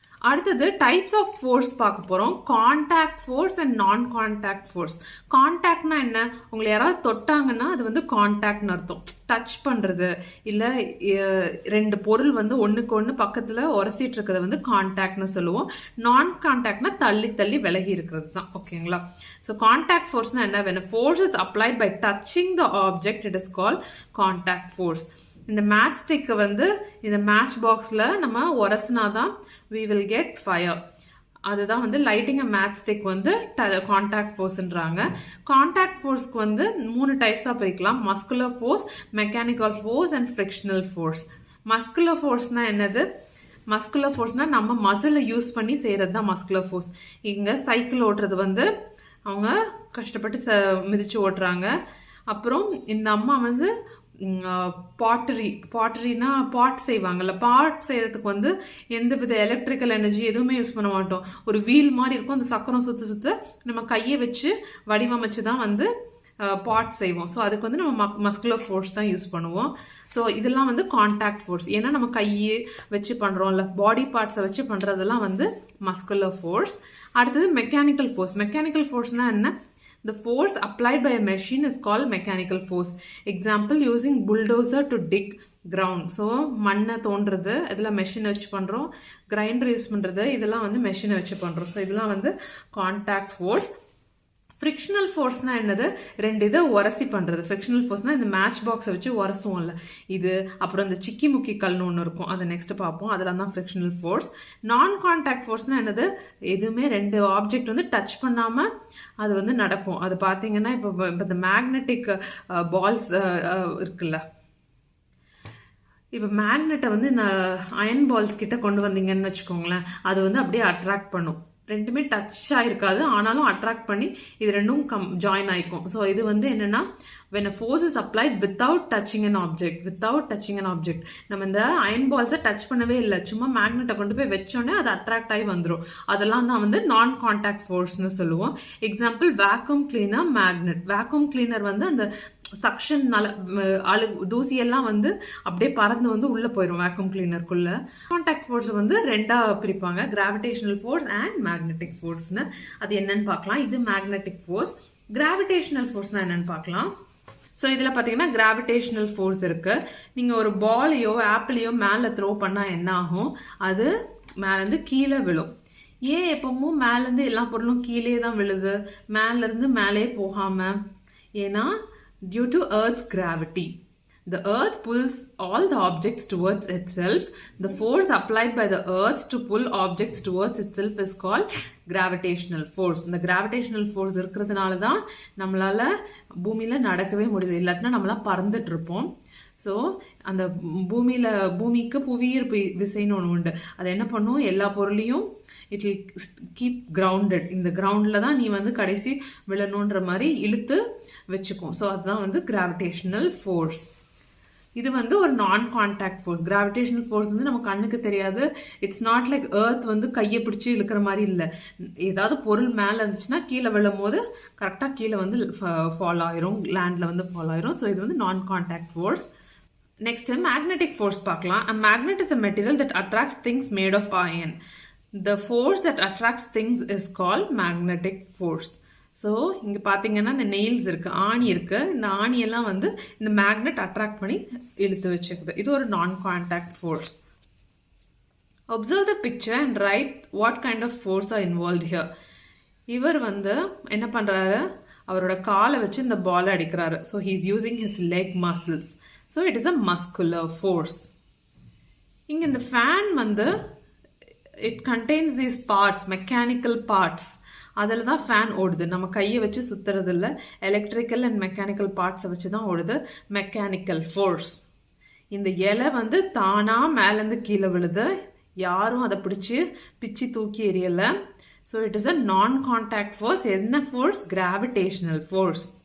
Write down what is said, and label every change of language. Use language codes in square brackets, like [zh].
[en] அடுத்தது types of force [ta] பார்க்க போகிறோம். [en] Contact force and non contact force. [ta] கான்டாக்ட்னா என்ன, உங்களை யாராவது தொட்டாங்கன்னா அது வந்து கான்டாக்ட்னு அர்த்தம். டச் பண்ணுறது இல்லை ரெண்டு பொருள் வந்து ஒன்றுக்கு ஒன்று பக்கத்தில் உரசிட்டு இருக்கிறத வந்து கான்டாக்ட்னு சொல்லுவோம். நான் கான்டாக்ட்னா தள்ளி தள்ளி விலகி இருக்கிறது தான். ஓகேங்களா? ஸோ கான்டாக்ட் ஃபோர்ஸ்னா என்ன, [en] when a force is applied by touching the object it is called contact force. [ta] இந்த மேட்ச் ஸ்டிக்கை வந்து இந்த மேட்ச் பாக்ஸில் நம்ம உரசினாதான் [en] we will get fire. [ta] அதுதான் வந்து [en] lighting a match stick [ta] வந்து கான்டாக்ட் ஃபோர்ஸ்ன்றாங்க. கான்டாக்ட் ஃபோர்ஸ்க்கு வந்து 3 டைப்ஸாக பிரிக்கலாம். Muscular force, mechanical force and frictional force. Muscular ஃபோர்ஸ்னால் என்னது, மஸ்குலர் ஃபோர்ஸ்னால் நம்ம மசிலை யூஸ் பண்ணி செய்கிறது தான் மஸ்குலர் ஃபோர்ஸ். இங்கே சைக்கிள் ஓட்டுறது வந்து அவங்க கஷ்டப்பட்டு மிதித்து ஓட்டுறாங்க. அப்புறம் இந்த அம்மா வந்து பாட்டரினா பாட் செய்வாங்கல்ல, பாட் செய்கிறதுக்கு வந்து எந்த வித எலக்ட்ரிக்கல் எனர்ஜி எதுவுமே யூஸ் பண்ண மாட்டோம். ஒரு வீல் மாதிரி இருக்கும், அந்த சக்கரம் சுற்ற நம்ம கையை வச்சு வடிவமைச்சு தான் வந்து பாட் செய்வோம். ஸோ அதுக்கு வந்து நம்ம மஸ்குலர் ஃபோர்ஸ் தான் யூஸ் பண்ணுவோம். ஸோ இதெல்லாம் வந்து கான்டாக்ட் ஃபோர்ஸ். ஏன்னா நம்ம கையை வச்சு பண்ணுறோம்ல, பாடி பார்ட்ஸை வச்சு பண்ணுறதெல்லாம் வந்து மஸ்குலர் ஃபோர்ஸ். அடுத்தது மெக்கானிக்கல் ஃபோர்ஸ். மெக்கானிக்கல் ஃபோர்ஸ்னால் என்ன, [en] the force applied by a machine is called mechanical force. Example, using bulldozer to dig ground. [ta] So மண்ணை தோன்றது இதெல்லாம் மெஷினை வச்சு பண்ணுறோம். கிரைண்டர் யூஸ் பண்ணுறது இதெல்லாம் வந்து மெஷினை வச்சு பண்ணுறோம். ஸோ இதெல்லாம் வந்து கான்டாக்ட் ஃபோர்ஸ். ஃப்ரிக்ஷனல் ஃபோர்ஸ்னால் என்னது, ரெண்டு இதை உரசி பண்ணுறது. ஃப்ரிக்ஷனல் ஃபோர்ஸ்னால் இந்த மேட்ச் பாக்ஸை வச்சு உரசுவோம்ல இது, அப்புறம் இந்த சிக்கி முக்கி கல்னு ஒன்று இருக்கும், அதை நெக்ஸ்ட் பார்ப்போம். அதெல்லாம் தான் ஃப்ரிக்ஷனல் ஃபோர்ஸ். நான் கான்டாக்ட் ஃபோர்ஸ்னால் என்னது, எதுவுமே ரெண்டு ஆப்ஜெக்ட் வந்து டச் பண்ணாமல் அது வந்து நடக்கும். அது பார்த்தீங்கன்னா இப்போ இந்த மேக்னெட்டிக் பால்ஸ் இருக்குல்ல, இப்போ மேக்னெட்டை வந்து இந்த அயன் பால்ஸ் கிட்ட கொண்டு வந்தீங்கன்னு வச்சுக்கோங்களேன், அது வந்து அப்படியே அட்ராக்ட் பண்ணும். ரெண்டுமே டச் ஆகிருக்காது, ஆனாலும் அட்ராக்ட் பண்ணி இது ரெண்டும் ஜாயின் ஆகிக்கும். ஸோ இது வந்து என்னென்னா, [en] when a force is applied without touching an object. [ta] நம்ம இந்த அயன் பால்ஸை டச் பண்ணவே இல்லை, சும்மா மேக்னெட்டை கொண்டு போய் வச்சோன்னே அது அட்ராக்ட் ஆகி வந்துடும். அதெல்லாம் தான் வந்து நான் கான்டாக்ட் ஃபோர்ஸ்னு சொல்லுவோம். Example, vacuum cleaner, magnet. Vacuum cleaner வந்து அந்த சக்ஷன் தூசியெல்லாம் வந்து அப்படியே பறந்து வந்து உள்ளே போயிடும் வேக்யூம் கிளீனருக்குள்ள. கான்டாக்ட் ஃபோர்ஸ் வந்து ரெண்டாக பிரிப்பாங்க, கிராவிடேஷனல் ஃபோர்ஸ் அண்ட் மேக்னெட்டிக் ஃபோர்ஸ்னு. அது என்னன்னு பார்க்கலாம். இது மேக்னெட்டிக் ஃபோர்ஸ். கிராவிடேஷனல் ஃபோர்ஸ்னால் என்னன்னு பார்க்கலாம். ஸோ இதில் பார்த்தீங்கன்னா கிராவிடேஷனல் ஃபோர்ஸ் இருக்குது. நீங்கள் ஒரு பாலையோ ஆப்பிளையோ மேலே த்ரோ பண்ணால் என்ன ஆகும், அது மேலேருந்து கீழே விழும். ஏன் எப்பவும் மேலேருந்து எல்லா பொருளும் கீழே தான் விழுது, மேலேருந்து மேலே போகாமல்? [en] ஏன்னா due to Earth's gravity. The Earth pulls all the objects towards itself. The force applied by the Earth to pull objects towards itself is called gravitational force. [ta] இந்த gravitational force இருக்கிறதுனால தான் நம்மளால் பூமியில் நடக்கவே முடியுது, இல்லாட்டினா நம்மளாம் பறந்துட்டு இருப்போம். ஸோ அந்த பூமிக்கு புவியீர்ப்பு விசைன்னு ஒன்று உண்டு. அது என்ன பண்ணும், எல்லா பொருளையும் [en] It will keep grounded. [ta] இந்த கிரவுண்டில் தான் நீ வந்து கடைசி விழணுன்ற மாதிரி இழுத்து வச்சுக்கும். ஸோ அதுதான் வந்து கிராவிடேஷனல் ஃபோர்ஸ். இது வந்து ஒரு நான் கான்டாக்ட் ஃபோர்ஸ். கிராவிடேஷனல் ஃபோர்ஸ் வந்து நம்ம கண்ணுக்கு தெரியாது. [en] it's not like earth [ta] வந்து கையை பிடிச்சி இழுக்கிற மாதிரி இல்லை. ஏதாவது பொருள் மேலே இருந்துச்சுன்னா கீழே விழும் போது கரெக்டாக கீழே வந்து ஃபாலோ ஆயிரும், லேண்டில் வந்து ஃபாலோ ஆயிரும். ஸோ இது வந்து நான் contact force. Next magnetic force பார்க்கலாம். [en] A magnet is a material that attracts things made of iron. the force that attracts things is called magnetic force. [ta] So இங்கே பார்த்தீங்கன்னா இந்த நெயில்ஸ் இருக்குது, ஆணி இருக்குது. இந்த ஆணியெல்லாம் வந்து இந்த மேக்னெட் அட்ராக்ட் பண்ணி இழுத்து வச்சுக்குது. இது ஒரு நான் contact force. [en] Observe the picture and write what kind of force are involved here. [ta] இவர் வந்து என்ன பண்ணுறாரு, அவரோட காலை வச்சு இந்த பாலை அடிக்கிறாரு. [en] So he is using his leg muscles. So it is a muscular force. [ta] இங்கே இந்த ஃபேன் வந்து [en] it contains these parts, mechanical parts. [ta] அதில் தான் ஃபேன் ஓடுது. நம்ம கையை வச்சு சுற்றுறது இல்லை, எலக்ட்ரிக்கல் அண்ட் மெக்கானிக்கல் பார்ட்ஸை வச்சு தான் ஓடுது. Mechanical force. இந்த இலை வந்து தானாக மேலேருந்து கீழே விழுது, யாரும் அதை பிச்சு தூக்கி எறியலை. [en] So it is a non contact force. [ta] என்ன ஃபோர்ஸ்? [en] Gravitational force.